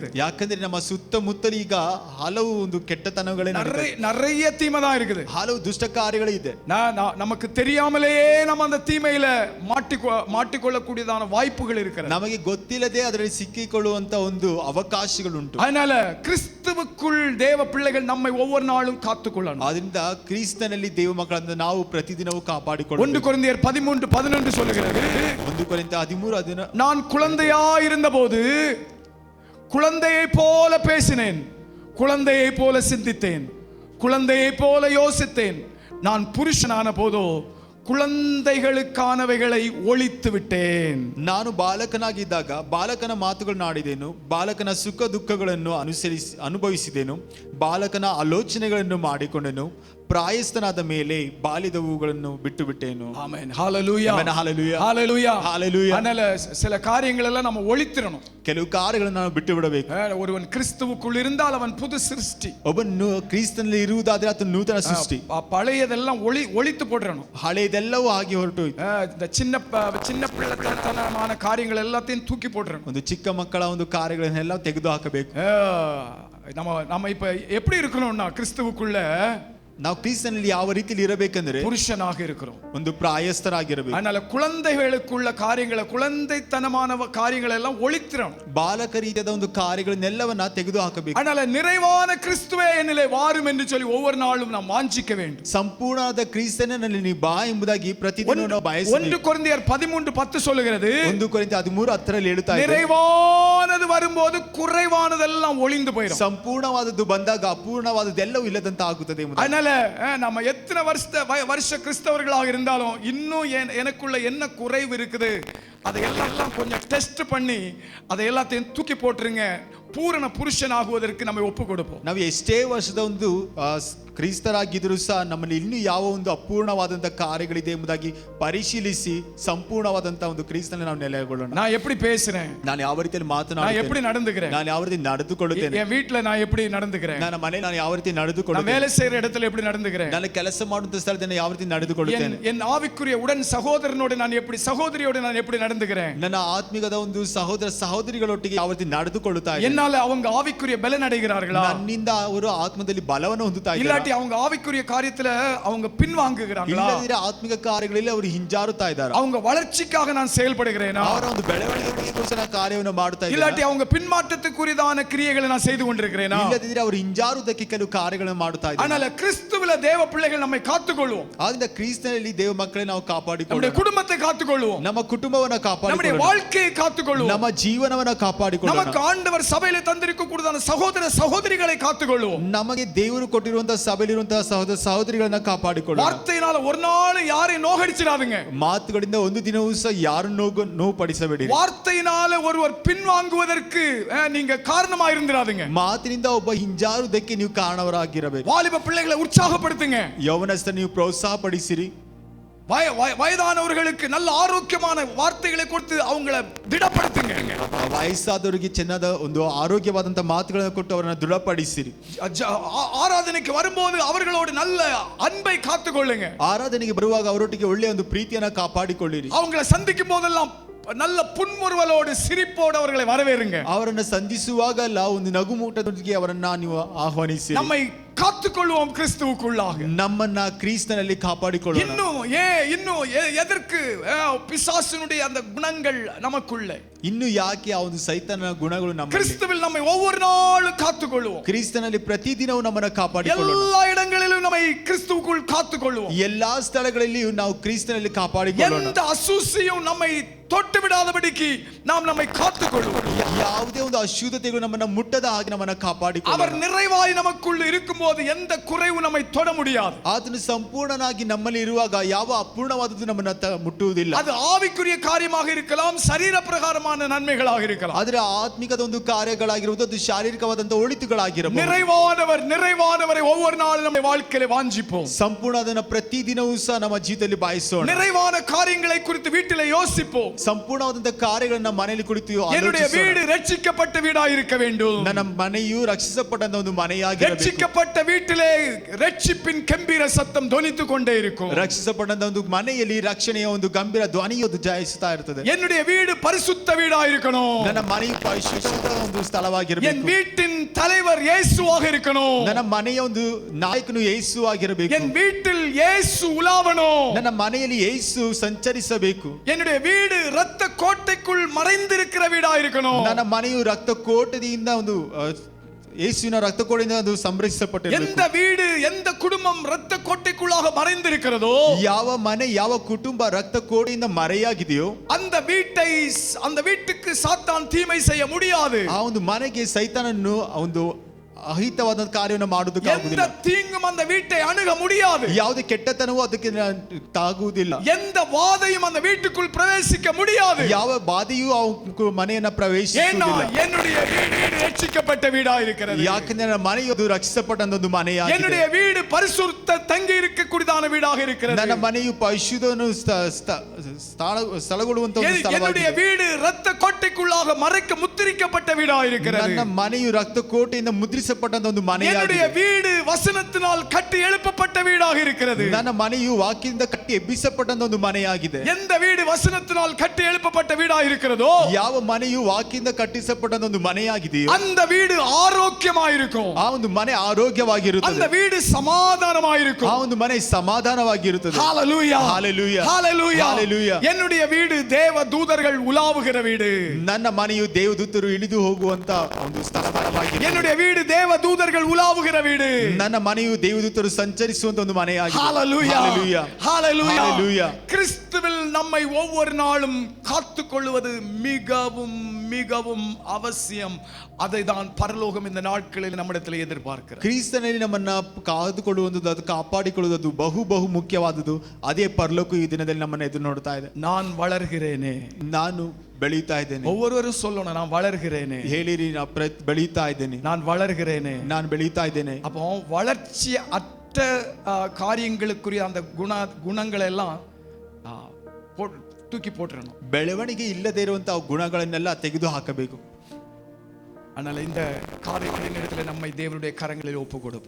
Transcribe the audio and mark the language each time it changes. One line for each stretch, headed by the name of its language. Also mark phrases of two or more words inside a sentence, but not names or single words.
Kannada: ಯಾಕಂದ್ರೆ ನಮ್ಮ ಸುತ್ತಮುತ್ತಲು ಈಗ ಹಲವು ಒಂದು ಕೆಟ್ಟತನಗಳೇ
Tamil: நிறைய தீமை தான் இருக்குது.
Kannada: ಹಲವು ದುಷ್ಟ ಕಾರ್ಯಗಳು ಇದೆ.
Tamil: நமக்கு தெரியாமலேயே நம்ம அந்த தீமையில மாட்டிக்கொள்ளக்கூடியதான வாய்ப்புகள் இருக்கிறது.
Kannada: ನಮಗೆ ಗೊತ್ತಿಲ್ಲದೆ ಅದರಲ್ಲಿ ಸಿಕ್ಕಿಕೊಳ್ಳುವಂತ ಒಂದು ಅವಕಾಶಗಳುಂಟು.
Tamil: அதனால கிறிஸ்துவுக்குள் தேவ பிள்ளைகள் நம்மை ஒவ்வொரு நாளும் காத்துக்கொள்ளணும்.
Kannada: ಅದರಿಂದ ಕ್ರಿಸ್ತನಲ್ಲಿ ದೇವ ಮಕ್ಕಳನ್ನು ನಾವು ಪ್ರತಿದಿನವೂ ಕಾಪಾಡಿಕೊಳ್ಳಬೇಕು.
Tamil: 1 ಕೊರಿಂಥಿಯர் 13:11 சொல்லுகிறது.
Kannada: 1 ಕೊರಿಂಥ 13:11
Tamil: நான் குழந்தையாய் இருந்தபோது குழந்தையைப் போல பேசினேன், குழந்தையைப் போல சிந்தித்தேன், குழந்தையைப் போல யோசித்தேன். நான் புருஷனான போதோ குழந்தைகளுக்கானவைகளை ஒழித்து விட்டேன்.
Kannada: ನಾನು ಬಾಲಕನಾಗಿದ್ದಾಗ ಬಾಲಕನ ಮಾತುಗಳನ್ನು ಆಡಿದೆನು, ಬಾಲಕನ ಸುಖ ದುಃಖಗಳನ್ನು ಅನುಭವಿಸಿದೆನು, ಬಾಲಕನ ಆಲೋಚನೆಗಳನ್ನು ಮಾಡಿಕೊಂಡೆನು, ಪ್ರಾಯಸ್ಥನಾದ ಮೇಲೆ ಬಾಲ್ಯದವುಗಳನ್ನು ಬಿಟ್ಟು ಬಿಟ್ಟೇನು. ಆಮೆನ್. ಹalleluya. ಆಮೆನ್. ಹalleluya. ಹalleluya. ಹalleluya.
Tamil: அதனால சில காரியங்களெல்லாம் நம்ம ஒழித்திரணும்.
Kannada: ಕೆಲವು ಕಾರ್ಯಗಳನ್ನು ನಾವು ಬಿಟ್ಟು ಬಿಡಬೇಕು.
Tamil: ஒருவன் கிறிஸ்துவுக்குள் இருந்தால் அவன் புது சிருஷ்டி.
Kannada: ಒಬ್ಬನು ಕ್ರಿಸ್ತನಲ್ಲಿ ಇರುವುದಾದ್ರೆ ಆತ ನೂತನ ಸೃಷ್ಟಿ.
Tamil: பழையதெல்லாம் ஒழித்து போடணும்.
Kannada: ಹಳೆಯದೆಲ್ಲವೂ ಆಗಿ ಹೊರಟು
Tamil: இந்த சின்ன பிள்ளைத்தனமான காரியங்கள் எல்லாத்தையும் தூக்கி போடணும்.
Kannada: ಒಂದು ಚಿಕ್ಕ ಮಕ್ಕಳ ಒಂದು ಕಾರ್ಯಗಳನ್ನೆಲ್ಲ ತೆಗೆದು ಹಾಕಬೇಕು.
Tamil: நம்ம இப்ப எப்படி இருக்கணும்னா கிறிஸ்துவுக்குள்ள
Kannada: ನಾವು ಕ್ರಿಸ್ತನಲ್ಲಿ ಯಾವ ರೀತಿಯಲ್ಲಿ ಇರಬೇಕಂದ್ರೆ
Tamil: ಪುರುಷನಾಗಿ இருக்கிறோம்.
Kannada: ಒಂದು ಪ್ರಾಯಸ್ಥರಾಗಿರಬೇಕು.
Tamil: அதனால குழந்தைகளுக்குள்ள காரியங்களை, குழந்தைத்தனமான காரியங்களை எல்லாம் ஒழித்திரணும்.
Kannada: ಬಾಲಕ ರೀತಿಯಾದ ಒಂದು ಕಾರ್ಯಗಳನ್ನೆಲ್ಲವನ್ನ ತೆಗೆದು ಹಾಕಬೇಕು.
Tamil: அதனால நிறைவான கிறிஸ்துவே என்னிலே வாரும் என்று சொல்லி ஒவ்வொரு நாளும் நாம் வாஞ்சிக்க வேண்டும்.
Kannada: ಸಂಪೂರ್ಣವಾದ ಕ್ರಿಸ್ತನಲ್ಲಿ ನೀ ಬಾ ಎಂಬುದಾಗಿ ಪ್ರತಿದಿನ ನಾವು ಬಯಸಬೇಕು.
Tamil: 1 ಕೊರಿಂಥಿಯರ್ 13:10 சொல்லுகிறது.
Kannada: 1 ಕೊರಿಂಥ 13:10 ಹೇಳ್ತಾ ಇದೆ,
Tamil: நிறைவானது வரும்போது குறைவானதெல்லாம் ஒளிந்து போயிடும்.
Kannada: ಸಂಪೂರ್ಣವಾದದ್ದು ಬಂದಾಗ ಅಪೂರ್ಣವಾದದ್ದೆಲ್ಲವೂ ಇಲ್ಲದಂತ ಆಗುತ್ತದೆ.
Tamil: அதனால நம்ம எத்தனை வருஷ கிறிஸ்தவர்களாக இருந்தாலும் இன்னும் எனக்குள்ள என்ன குறைவு இருக்குது அதையெல்லாம் கொஞ்சம் டெஸ்ட் பண்ணி அதை எல்லாத்தையும் தூக்கி போட்டுருங்க.
Kannada: ಪೂರ್ಣ ಪುರುಷನಾಗುವುದಕ್ಕೆ ನಾವು ಒಪ್ಪು ಕೊಡಬಹುದು. ನಾವು ಎಷ್ಟೇ ವರ್ಷದ ಒಂದು ಕ್ರಿಸ್ತರಾಗಿದ್ರೂ ಸಹ ನಮ್ಮಲ್ಲಿ ಇನ್ನೂ ಯಾವ ಒಂದು ಅಪೂರ್ಣವಾದಂತಹ ಕಾರ್ಯಗಳಿದೆ ಎಂಬುದಾಗಿ ಪರಿಶೀಲಿಸಿ ಸಂಪೂರ್ಣವಾದಂತಹ ಒಂದು ಕ್ರಿಸ್ತನಲ್ಲಿ ನಾವು ನೆಲೆಗೊಳ್ಳೋಣ.
Tamil: நான் எப்படி பேசுறேன்,
Kannada: ನಾನು ಯಾವ ರೀತಿಯಲ್ಲಿ ಮಾತನಾಡುತ್ತೇನೆ,
Tamil: நான் எப்படி நடந்துக்கிறேன்,
Kannada: ನಾನು ಯಾವ ರೀತಿ ನಡೆದುಕೊಳ್ಳುತ್ತೇನೆ,
Tamil: என் வீட்ல நான் எப்படி நடந்துக்கிறேன்,
Kannada: ನನ್ನ ಮನೆ ನಾನು ಯಾವ ರೀತಿ
Tamil: நான்
Kannada: ನಡೆದುಕೊಳ್ಳುತ್ತೇನೆ,
Tamil: வேலை செய்யற இடத்துல எப்படி நடந்துக்கிறேன்,
Kannada: ನಾನು ಕೆಲಸ ಮಾಡುವಂತ ಸ್ಥಳದಲ್ಲಿ ಯಾವ ರೀತಿ ನಡೆದುಕೊಳ್ಳುತ್ತೇನೆ,
Tamil: என் ஆவிக்குரிய உடன் சகோதரனோடு நான் எப்படி, சகோதரியோடு நான் எப்படி நடந்துக்கிறேன்,
Kannada: ನನ್ನ ಆತ್ಮಿಕದ ಒಂದು ಸಹೋದರ ಸಹೋದರಿಗಳೊಟ್ಟಿಗೆ ಯಾವ ರೀತಿ ನಡೆದುಕೊಳ್ಳುತ್ತಾ ಇದ್ದೇನೆ,
Tamil: என்னால அவங்க ஆவிக்குரிய பலன் அடைகிறார்களா,
Kannada: ನನ್ನಿಂದ ಅವರು ಆತ್ಮದಲ್ಲಿ ಬಲವನ್ನು ಹೊಂದುತ್ತಾ ಇದ್ದಾರೆ,
Tamil: இல்லாட்டி அவங்க ஆவிக்குரிய காரியத்துல அவங்க பின்வாங்குகிறாங்களா,
Kannada: ಇಲ್ಲದಿದ್ದರೆ ಆತ್ಮಿಕ ಕಾರ್ಯಗಳಲ್ಲಿ ಅವರು ಹಿಂಜಾರುತ್ತಾ ಇದ್ದಾರೆ,
Tamil: அவங்க வளர்ச்சிக்காக நான் செயல்படுகிறேனா,
Kannada: ಅವರ ಒಂದು ಬೆಳವಣಿಗೆಗೋಸ್ಕರ ಕಾರ್ಯವನ್ನು ಮಾಡುತ್ತಾ ಇದ್ದಾರೆ,
Tamil: இல்லாட்டி அவங்க பின்மாற்றத்துக்குரியதான கிரியைகளை நான் செய்து கொண்டிருக்கிறேனா,
Kannada: ಇಲ್ಲದಿದ್ದರೆ ಅವರು ಹಿಂಜಾರುವುದಕ್ಕೆ ಕೆಲವು ಕಾರ್ಯಗಳನ್ನು ಮಾಡುತ್ತಾ ಇದ್ದಾರೆ.
Tamil: அதனால கிறிஸ்துவில தேவ பிள்ளைகள் நம்மை காத்துக்கொள்வோம்.
Kannada: ಆದ್ದರಿಂದ ಕ್ರಿಸ್ತನಲ್ಲಿ ದೇವ ಮಕ್ಕಳೇ ನಾವು
Tamil: நம்முடைய
Kannada: ಕಾಪಾಡಿಕೊಳ್ಳೋಣ,
Tamil: குடும்பத்தை காத்துக்கொள்வோம்,
Kannada: ನಮ್ಮ ಕುಟುಂಬವನ್ನ
Tamil: நம்முடைய
Kannada: ಕಾಪಾಡಿಕೊಳ್ಳೋಣ,
Tamil: வாழ்க்கையை காத்துக்கொள்வோம்,
Kannada: ನಮ್ಮ ಜೀವನವನ್ನ ಕಾಪಾಡಿಕೊಳ್ಳೋಣ,
Tamil: நமக்கு ஆண்டவர் சபையில தந்திருக்க கூடதான சகோதர சகோதரிகளை காத்துக்கொள்வோம்,
Kannada: ನಮಗೆ ದೇವರು ಕೊಟ್ಟಿರುವಂತಹ ಸಭೆಯಲ್ಲಿರುವಂತಹ ಸಹೋದರ ಸಹೋದರಿಗಳನ್ನ ಕಾಪಾಡಿಕೊಳ್ಳೋಣ.
Tamil: வார்த்தையினால ஒரு நாள் யாரையும் நோகடிச்சிடாதுங்க,
Kannada: ಮಾತುಗಳಿಂದ ಒಂದು ದಿನವೂ ಸಹ ಯಾರನ್ನು ನೋವುಪಡಿಸಬೇಡಿ,
Tamil: வார்த்தையினால ஒருவர் பின்வாங்குவதற்கு நீங்க காரணமா இருந்திராதுங்க,
Kannada: ಮಾತಿನಿಂದ ಒಬ್ಬ ಹಿಂಜಾರುವುದಕ್ಕೆ ನೀವು ಕಾರಣವರಾಗಿರಬೇಕು.
Tamil: வாலிப பிள்ளைகளை உற்சாகப்படுத்துங்க,
Kannada: ಯೌವನಸ್ಥ ನೀವು ಪ್ರೋತ್ಸಾಹಪಡಿಸಿರಿ,
Tamil: வயதானவர்களுக்கு நல்ல ஆரோக்கியமான வார்த்தைகளை கொடுத்து அவங்கள திடப்படுத்துங்க,
Kannada: ವಯಸ್ಸಾದವರಿಗೆ ಚೆನ್ನಾದ ಒಂದು ಆರೋಗ್ಯವಾದಂತಹ ಮಾತುಗಳನ್ನು ಕೊಟ್ಟು ಅವರನ್ನು ದೃಢಪಡಿಸಿರಿ,
Tamil: ஆராதனைக்கு வரும்போது அவர்களோடு நல்ல அன்பை காத்துக்கொள்ளுங்க,
Kannada: ಆರಾಧನೆಗೆ ಬರುವಾಗ ಅವರೊಟ್ಟಿಗೆ ಒಳ್ಳೆಯ ಒಂದು ಪ್ರೀತಿಯನ್ನ ಕಾಪಾಡಿಕೊಳ್ಳಿರಿ,
Tamil: அவங்களை சந்திக்கும் போதெல்லாம் நல்ல புன்முறுவலோடு சிரிப்போடு அவர்களை வரவேறுங்க,
Kannada: ಅವರನ್ನು ಸಂಧಿಸುವಾಗಲ್ಲ ಒಂದು ನಗುಮೂಟದೊಂದಿಗೆ ಅವರನ್ನ ನೀವು ಆಹ್ವಾನಿಸಿ,
Tamil: நம்மை காத்துக்கொள்வோம் கிறிஸ்துவுக்குள்ளாக,
Kannada: ನಮ್ಮನ್ನ ಕ್ರಿಸ್ತನಲ್ಲಿ ಕಾಪಾಡಿಕೊಳ್ಳೋಣ.
Tamil: இன்னும் எதற்கு பிசாசினுடைய அந்த குணங்கள் நமக்குள்ள,
Kannada: ಇನ್ನು ಯಾಕೆ ಆ ಒಂದು ಸೈತಾನನ ಗುಣಗಳು ನಮ್ಮ
Tamil: கிறிஸ்துவில் நம்மை ஒவ்வொரு நாளும் காத்துக்கொள்வோம்,
Kannada: ಕ್ರಿಸ್ತನಲ್ಲಿ ಪ್ರತಿದಿನವೂ ನಮ್ಮನ್ನ ಕಾಪಾಡಿಕೊಳ್ಳೋಣ,
Tamil: எல்லா இடங்களிலும் நம்மை கிறிஸ்துவுக்குள் காத்துக்கொள்வோம்,
Kannada: ಎಲ್ಲಾ ಸ್ಥಳಗಳಲ್ಲಿಯೂ ನಾವು ಕ್ರಿಸ್ತನಲ್ಲಿ ಕಾಪಾಡಿಕೊಳ್ಳೋಣ,
Tamil: எந்த அசூசியும் நம்மை தொட்டு விடாதபடிக்கு நாம் நம்மை காத்துக்கொள்வோம்,
Kannada: ಯಾವುದೇ ಒಂದು ಅಶುದ್ಧತೆಗಳು ನಮ್ಮನ್ನ ಮುಟ್ಟದ ಹಾಗೆ ನಮ್ಮನ್ನ
Tamil: அவர்
Kannada: ಕಾಪಾಡಿಕೊಳ್ಳೋಣ.
Tamil: நிறைவாய் நமக்குள் இருக்கும்போது எந்த குறைவு நம்மை தொட முடியாது,
Kannada: ಆತನು ಸಂಪೂರ್ಣನಾಗಿ ನಮ್ಮಲ್ಲಿ ಇರುವಾಗ ಯಾವ ಅಪೂರ್ಣವಾದದ್ದು ನಮ್ಮನ್ನ ಮುಟ್ಟುವುದಿಲ್ಲ,
Tamil: அது ஆவிக்குரிய காரியமாக இருக்கலாம், சரீர பிரகாரமான நன்மைகளாக இருக்கலாம்,
Kannada: ಆದ್ರೆ ಆತ್ಮಿಕದ ಒಂದು ಕಾರ್ಯಗಳಾಗಿರುವುದು ಅದು ಶಾರೀರಿಕವಾದಂತ ಒಳಿತುಗಳಾಗಿರಬಹುದು.
Tamil: நிறைவானவரை ஒவ்வொரு நாளும் நம்ம வாழ்க்கையில வாஞ்சிப்போம்,
Kannada: ಸಂಪೂರ್ಣದನ್ನ ಪ್ರತಿದಿನವೂ ಸಹ ನಮ್ಮ ಜೀವಿತದಲ್ಲಿ ಬಾಯಿಸೋಣ,
Tamil: நிறைவான காரியங்களை குறித்து வீட்டிலே யோசிப்போம்,
Kannada: ಸಂಪೂರ್ಣವಾದಂತ ಕಾರ್ಯಗಳನ್ನ ಮನೆಯಲ್ಲಿ ಕುಳಿತು
Tamil: என்னுடைய வீடு ரட்சிக்கப்பட்ட வீடாய் இருக்க வேண்டும்.
Kannada: ನನ್ನ ಮನೆಯು ರಕ್ಷಿಸಲ್ಪಟ್ಟಂತ ಒಂದು ಮನೆಯಾಗಿರಬೇಕು.
Tamil: ரட்சிக்கப்பட்ட வீட்டிலே ரட்சிப்பின் கம்பீர சத்தம் தொனித்துக் கொண்டே இருக்கும்.
Kannada: ರಕ್ಷಿಸಲ್ಪಟ್ಟಂತ ಒಂದು ಮನೆಯಲ್ಲಿ ರಕ್ಷಣೆಯ ಒಂದು ಗಂಭೀರ ಧ್ವನಿಯು ಜಾಯಿಸುತ್ತಾ ಇರ್ತದೆ.
Tamil: என்னுடைய வீடு பரிசுத்த வீடாய் இருக்கணும்.
Kannada: ನನ್ನ ಮನೆಯು ಪರಿಶುದ್ಧ ಒಂದು ಸ್ಥಳವಾಗಿರಬೇಕು.
Tamil: என் வீட்டின் தலைவர் இயேசுவாக இருக்கணும்.
Kannada: ನನ್ನ ಮನೆಯ ಒಂದು ನಾಯಕನು ಯೇಸು ಆಗಿರಬೇಕು.
Tamil: என் வீட்டில் இயேசு உலாவணும்.
Kannada: ನನ್ನ ಮನೆಯಲ್ಲಿ ಯೇಸು ಸಂಚರಿಸಬೇಕು.
Tamil: என்னுடைய வீடு இரத்த கோட்டைக்குள் மறைந்திருக்கிற வீடாய் இருக்கணும்.
Kannada: ನನ್ನ ಮನೆಯು ರಕ್ತ ಕೋಟೆಯಿಂದ ಒಂದು ಯೇಸುವಿನ ರಕ್ತ ಕೋಟೆಯಿಂದ ಒಂದು ಸಂರಕ್ಷಿಸಲ್ಪಟ್ಟಿರಬೇಕು.
Tamil: எந்த வீடு எந்த குடும்பம் இரத்த கோட்டைக்குள்ளாக மறைந்திருக்கிறதோ,
Kannada: ಯಾವ ಮನೆ ಯಾವ ಕುಟುಂಬ ರಕ್ತ ಕೋಟೆಯಿಂದ ಮರೆಯಾಗಿದೆಯೋ
Tamil: அந்த வீட்டுக்கு சாத்தான் தீமை செய்ய முடியாது.
Kannada: ಆ ಒಂದು ಮನೆಗೆ ಸೈತಾನನು ಒಂದು ಅಹಿತವಾದ ಕಾರ್ಯವನ್ನು ಮಾಡುವುದಕ್ಕಾಗುವುದಿಲ್ಲ.
Tamil: எந்த தீங்கும் அந்த வீட்டை அணுக முடியாது.
Kannada: ಯಾವುದೇ ಕೆಟ್ಟತನವೂ ಅದಕ್ಕೆ ತಾಗುವುದಿಲ್ಲ.
Tamil: எந்த வாதையும் அந்த வீட்டுக்குள் பிரவேசிக்க முடியாது.
Kannada: ಯಾವ ಬಾಧೆಯೂ ಆ ಮನೆಯನ್ನ ಪ್ರವೇಶಿಸುವುದಿಲ್ಲ.
Tamil: என்னுடைய வீடு ரட்சிக்கப்பட்ட வீடாய் இருக்கிறது.
Kannada: ಯಾಕಂದ್ರೆ ನನ್ನ ಮನೆಯು ರಕ್ಷಿಸಲ್ಪಟ್ಟ ಒಂದು ಮನೆಯಾಗಿದೆ.
Tamil: என்னுடைய வீடு பரிசுத்த தங்கி இருக்கக்கூடியதான வீடாக இருக்கிறது.
Kannada: ನನ್ನ ಮನೆಯು ಪರಿಶುದ್ಧನು ಸ್ಥಳಗೊಳ್ಳುವಂತ ಒಂದು ಸ್ಥಳವಾಗಿದೆ.
Tamil: என்னுடைய வீடு இரத்த கோட்டைக்குள்ளாக மறைக்க முத்திரிக்கப்பட்ட வீடாய் இருக்கிறது.
Kannada: ನನ್ನ ಮನೆಯು ರಕ್ತ ಕೋಟೆಯಿಂದ ಮುದ್ರಿಸಲ್ಪಟ್ಟ ಒಂದು ಮನೆಯಾಗಿದೆ.
Tamil: என்னுடைய வீடு வசனத்தினால் கட்டி எழுப்பப்பட்ட வீடாக இருக்கிறது.
Kannada: ನನ್ನ ಮನೆಯು ವಾಕ್ಯದಿಂದ ಕಟ್ಟಿ ಎಬ್ಬಿಸಲ್ಪಟ್ಟ ಒಂದು ಮನೆಯಾಗಿದೆ.
Tamil: எந்த வீடு வசனத்தினால் கட்டி எழுப்பப்பட்ட வீடாக இருக்கிறதோ,
Kannada: ಯಾವ ಮನೆಯು ವಾಕ್ಯದಿಂದ ಕಟ್ಟಿಸಲ್ಪಟ್ಟ ಒಂದು ಮನೆಯಾಗಿದೆಯೋ
Tamil: அந்த வீடு ஆரோக்கியமாயிருக்கும்.
Kannada: ಆ ಒಂದು ಮನೆ ಆರೋಗ್ಯವಾಗಿರುತ್ತದೆ.
Tamil: அந்த வீடு சமாதானமாயிருக்கும்.
Kannada: ಆ ಒಂದು ಮನೆ ಸಮಾಧಾನವಾಗಿರುತ್ತದೆ.
Tamil: ஹalleluya ஹalleluya ஹalleluya ஹalleluya. என்னுடைய வீடு தேவ தூதர்கள் உலாவுகிற வீடு.
Kannada: ನನ್ನ ಮನೆಯು ದೇವದೂತರು ಇಳಿದು ಹೋಗುವಂತ ಒಂದು ಸ್ಥಳವಾಗಿದೆ.
Tamil: என்னுடைய வீடு தேவ தூதர்கள் உலாவுகிற வீடு.
Kannada: ನನ್ನ ಮನೆಯು ದೇವದೂತರು ಸಂಚರಿಸುವಂತ ಒಂದು ಮನೆಯಾಗಿದೆ.
Tamil: ஹalleluya ஹalleluya ஹalleluya ஹalleluya. கிறிஸ்துவில் நம்மை ஒவ்வொரு நாளும் காத்துக்கொள்வது மிகவும் மிகவும் அவசியம். அதை தான் பரலோகம் இந்த நாட்களில் நம்மிடத்தில் எதிர்பார்க்கிறது.
Kannada: ಕ್ರಿಸ್ತನಲ್ಲಿ ನಮ್ಮನ್ನ ಕಾದುಕೊಳ್ಳುವಂಥದ್ದು, ಅದು ಕಾಪಾಡಿಕೊಳ್ಳುವುದು ಬಹು ಬಹು ಮುಖ್ಯವಾದುದು. ಅದೇ ಪರಲೋಕ ಈ ದಿನದಲ್ಲಿ ನಮ್ಮನ್ನ ಎದುರು ನೋಡ್ತಾ ಇದೆ.
Tamil: நான் வளர்கிறேனே,
Kannada: ನಾನು ಬೆಳೀತಾ ಇದ್ದೇನೆ.
Tamil: ஒவ்வொருவரும் சொல்லணும், நான் வளர்கிறேனே.
Kannada: ಹೇಳಿರಿ, ನಾ ಬೆಳೀತಾ ಇದ್ದೇನೆ,
Tamil: நான் வளர்கிறேனே.
Kannada: ನಾನು ಬೆಳೀತಾ ಇದ್ದೇನೆ.
Tamil: அப்போ வளர்ச்சி அற்ற காரியங்களுக்குரிய அந்த குணங்களை எல்லாம் தூக்கி போட்டுறணும்.
Kannada: ಬೆಳವಣಿಗೆ ಇಲ್ಲದೆ ಇರುವಂತಹ ಗುಣಗಳನ್ನೆಲ್ಲ ತೆಗೆದು ಹಾಕಬೇಕು.
Tamil: அதனால இந்த காரியங்களின் இடத்துல நம்மை தேவனுடைய கரங்களில் ஒப்பு கொடுப்போம்.